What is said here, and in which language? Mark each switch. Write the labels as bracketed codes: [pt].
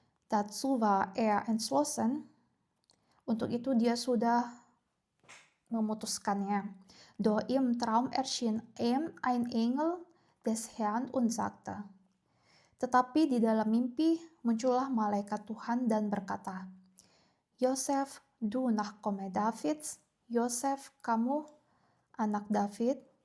[de] Dazu war er entschlossen. [id] Untuk itu dia sudah memutuskannya. [de] Doch im Traum erschien ihm ein Engel des Herrn und sagte, [id] tetapi di dalam mimpi muncullah malaikat Tuhan dan berkata, [de] Yosef, du Nachkomme Davids, [id] Yosef, kamu anak David,